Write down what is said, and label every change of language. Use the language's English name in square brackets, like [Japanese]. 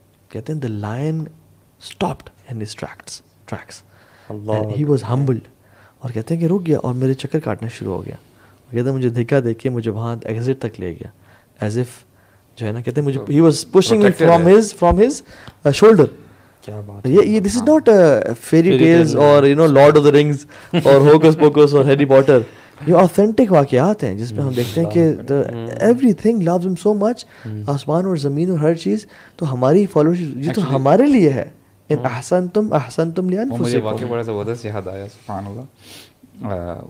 [Urdu] کہتے ہیں [English] the lion stopped in his tracks and he was humbled, [Urdu] اور کہتے ہیں کہ رک گیا اور میرے چکر کاٹنا شروع ہو گیا. کہتے ہیں مجھے دھکا دے کے مجھے وہاں ایگزٹ تک لے گیا, ایز اف جو ہے نا کہتے ہیں مجھے [English] he was pushing me from his shoulder. [Urdu] کیا بات [English] یہ this is not fairy tales اور you know Lord of the Rings اور Hocus Pocus اور Harry Potter. [Urdu] یہ authentic واقعات ہیں جس میں ہم دیکھتے ہیں کہ [English] everything loves him so much, [Urdu] آسمان اور زمین اور ہر چیز. تو ہماری فالوورز یہ تو ہمارے لیے ہے. [Arabic] ان احسنتم لانفسکم. [Urdu] مجھے واقعہ بڑا زبردست یاد آیا, سبحان اللہ.